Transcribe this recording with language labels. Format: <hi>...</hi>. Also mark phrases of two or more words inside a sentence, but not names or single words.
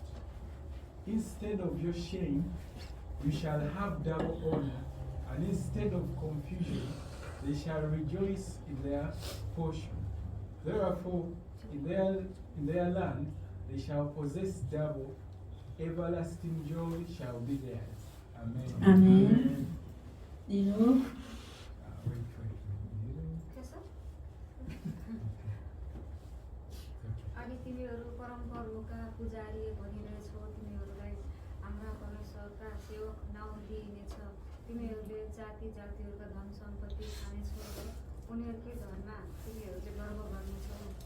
<en>Instead of your shame, you shall have double honor, and instead of confusion, they shall rejoice in their portion. Therefore, in their land, they shall possess double. Everlasting joy shall be theirs." Amen.</en> <ko>아멘. 이루</ko> <ne>अनि तिमीहरू परमप्रभुका पुजारी भनिरहेछौ। तिमीहरूलाई हाम्रा परमेश्वरका सेवक नाउँ दिइनेछ। तिमीहरूले जाति जातिहरूका धन सम्पत्ति खानेछौ र उनीहरूकै धनमा तिमीहरूले गर्व गर्नेछौ।</ne>